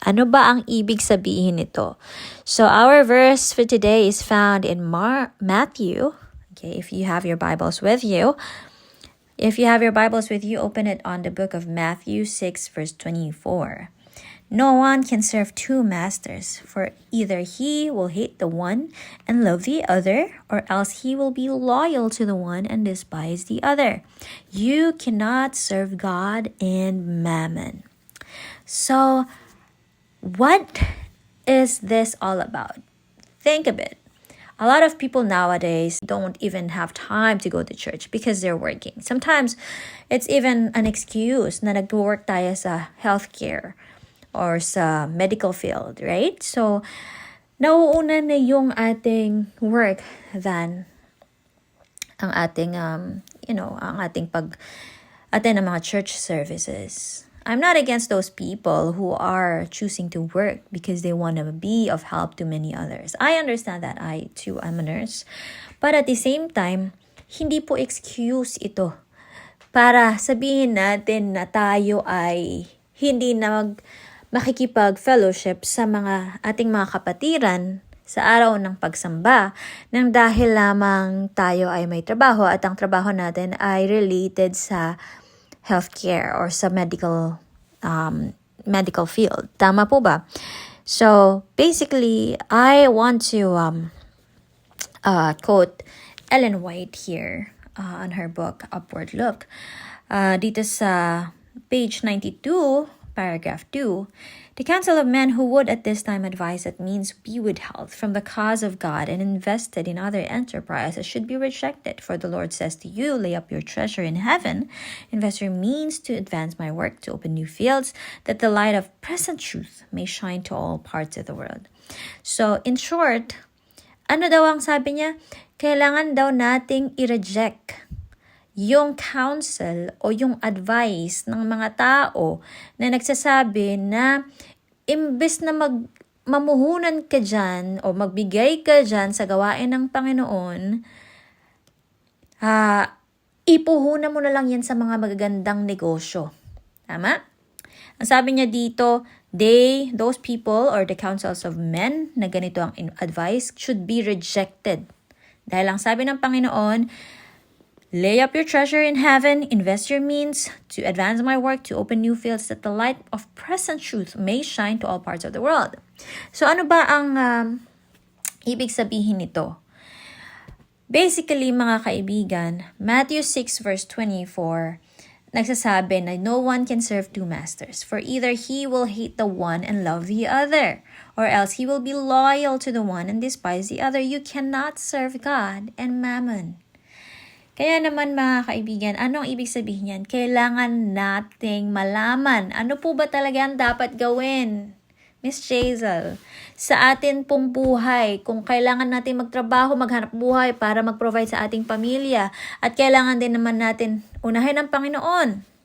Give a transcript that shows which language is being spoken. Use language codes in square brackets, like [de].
[tl] Ano ba ang ibig sabihin nito? [en] So our verse for today is found in Matthew. Okay, if you have your Bibles with you. If you have your Bibles with you, open it on the book of Matthew 6 verse 24. No one can serve two masters, for either he will hate the one and love the other, or else he will be loyal to the one and despise the other. You cannot serve God and mammon. So, what is this all about? Think a bit. A lot of people nowadays don't even have time to go to church because they're working. Sometimes, it's even an excuse [tl] na nag-work tayo sa [en] healthcare or sa medical field, right? [tl] So, nauuna na yung ating work than ang ating, ang ating pag-attend ng mga church services. [en] I'm not against those people who are choosing to work because they want to be of help to many others. I understand that. I, too, am a nurse. But at the same time, [tl] hindi po excuse ito para sabihin natin na tayo ay hindi na makikipag-fellowship sa ating mga kapatiran sa araw ng pagsamba nang dahil lamang tayo ay may trabaho at ang trabaho natin ay related sa healthcare or sa medical field. Tama po ba? [en] So, basically, I want to quote Ellen White here on her book, Upward Look. [tl] Dito sa page 92, Paragraph 2, [en] the counsel of men who would at this time advise that means be withheld from the cause of God and invested in other enterprises should be rejected. For the Lord says to you, lay up your treasure in heaven, invest your means to advance my work, to open new fields, that the light of present truth may shine to all parts of the world. [tl] So, in short, ano daw ang sabi niya? Kailangan daw nating i-reject yung counsel o yung advice ng mga tao na nagsasabi na imbes na mamuhunan ka dyan o magbigay ka dyan sa gawain ng Panginoon, ipuhunan mo na lang yan sa mga magagandang negosyo. Tama? Ang sabi niya dito, [en] those people or the counsels of men [tl] na ganito ang [en] advice should be rejected. [tl] Dahil ang sabi ng Panginoon, [en] lay up your treasure in heaven, invest your means to advance my work, to open new fields, that the light of present truth may shine to all parts of the world. [tl] So ano ba ang ibig sabihin nito? [en] Basically, [tl] mga kaibigan, [en] Matthew 6 verse 24, [tl] nagsasabi na [en] no one can serve two masters, for either he will hate the one and love the other, or else he will be loyal to the one and despise the other. You cannot serve God and mammon. [tl] Kaya naman mga kaibigan, anong ibig sabihin yan? Kailangan nating malaman. Ano po ba talaga ang dapat gawin? Miss Jaisal, sa atin pong buhay, kung kailangan natin magtrabaho, maghanap buhay para mag-provide sa ating pamilya, at kailangan din naman natin unahin ang Panginoon.